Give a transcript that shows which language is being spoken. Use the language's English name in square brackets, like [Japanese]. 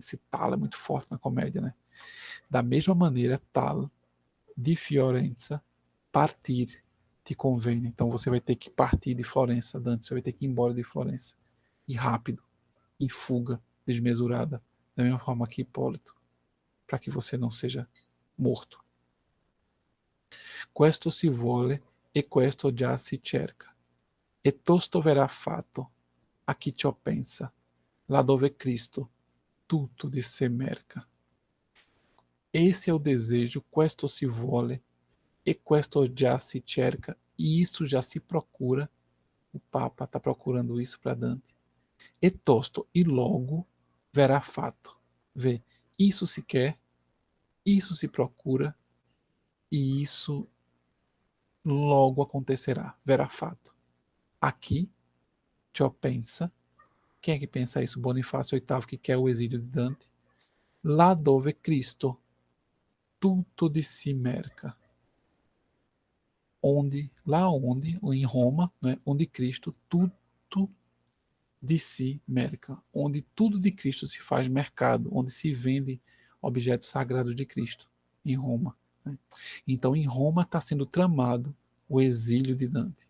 [Portuguese] Esse tal é muito forte na comédia, né? Da mesma maneira, tal de Fiorenza partir te convém. Então você vai ter que partir de Florença, Dante, você vai ter que ir embora de Florença. E rápido, em fuga desmesurada, da mesma forma que Hipólito, para que você não seja morto. [Italian] Questo si vuole e questo già si cerca. E tosto verrà fatto a chi ciò pensa, là dove Cristo tutto di se merca. [Portuguese] Esse é o desejo, [Italian] questo si vuole e questo già si cerca, [Portuguese] e isso já se procura. O Papa está procurando isso para Dante. [Italian] E tosto, [Portuguese] e logo verá fato. Vê, isso se quer, isso se procura, e isso logo acontecerá, verá fato. Aqui, [Italian] Ciò pensa, [Portuguese] quem é que pensa isso? Bonifácio VIII, que quer o exílio de Dante. [Italian] Lá dove Cristo tutto di si merca. [Portuguese] Lá onde, ou em Roma, né, onde Cristo tudo de si merca, onde tudo de Cristo se faz mercado, onde se vende objetos sagrados de Cristo, em Roma. Né? Então, em Roma está sendo tramado o exílio de Dante.